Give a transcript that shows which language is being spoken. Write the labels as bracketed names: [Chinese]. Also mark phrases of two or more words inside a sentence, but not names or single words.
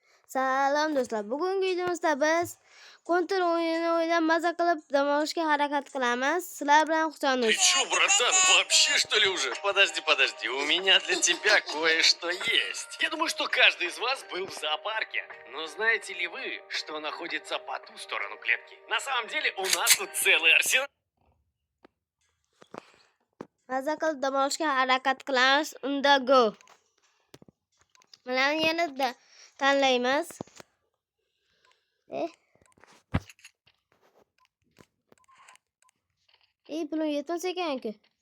[Uzbek] Salom do'stlar. Bugungi videomizda biz Counter o'yinini o'ynab maza qilib dam olishga harakat qilamiz. Sizlar bilan [Russian] Ты [Uzbek] Husanuz. [Russian] чё, братан, вообще что ли уже? Подожди, у меня для тебя кое-что есть. Я думаю, что каждый из вас был в зоопарке. Но знаете ли вы, что находится по ту сторону клетки? На самом деле у нас тут целый арсенал. [Uzbek] Maza qilib dam olishga harakat qilamiz. Unda go. Mana yana tanlaymiz. Pulum yetmas ekan-ku.